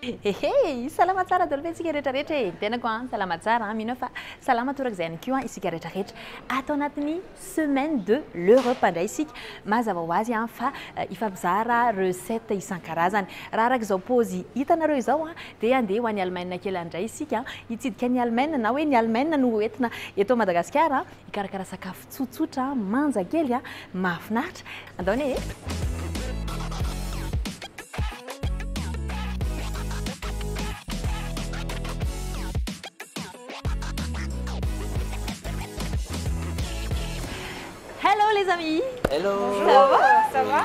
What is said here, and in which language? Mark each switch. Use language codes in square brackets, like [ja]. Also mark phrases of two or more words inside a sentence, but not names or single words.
[mg] Hey, salama tsara daholo ve isika rehetrarehetra e. Tenako salama tsara mino fa salama toraka izay ihany koa isika rehetrarehetra atao anatin'ny [fr] semaine de l'Europe [mg] indray isika mazava ho azy fa ifampizara recette isan-karazany. Raha araka izao paozy hitanareo izao dia andeha ho any Allemagne kely andray isika hitsidika ny Allemagne na hoe ny Allemagne no entina eto Madagasikara hikarakara sakafo tsotsotra manja kely mahafinaritra. Andaony e. [fr] Hello les amis. Hello. Bonjour. Ça va?